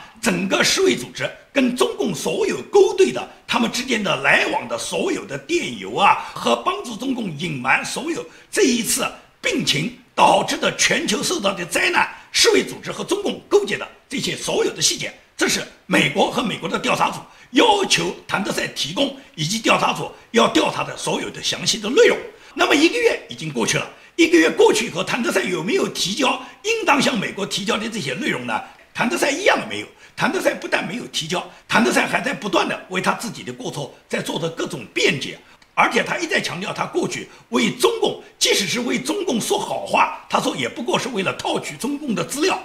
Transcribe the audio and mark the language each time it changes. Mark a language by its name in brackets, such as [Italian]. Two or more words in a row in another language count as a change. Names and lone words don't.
[Chinese] 整個世衛組織跟中共所有勾兌的他們之間的來往的所有的電郵啊，和幫助中共隱瞞所有這一次病情導致的全球受到的災難，世衛組織和中共勾結的這些所有的細節，這是美國和美國的調查組要求譚德塞提供，以及調查組要調查的所有的詳細的內容。那麼1個月已經過去了， 1个月过去以后，谭德赛有没有提交应当向美国提交的这些内容呢？谭德赛一样没有。谭德赛不但没有提交，谭德赛还在不断的为他自己的过错在做着各种辩解，而且他一再强调他过去为中共，即使是为中共说好话，他说也不过是为了套取中共的资料。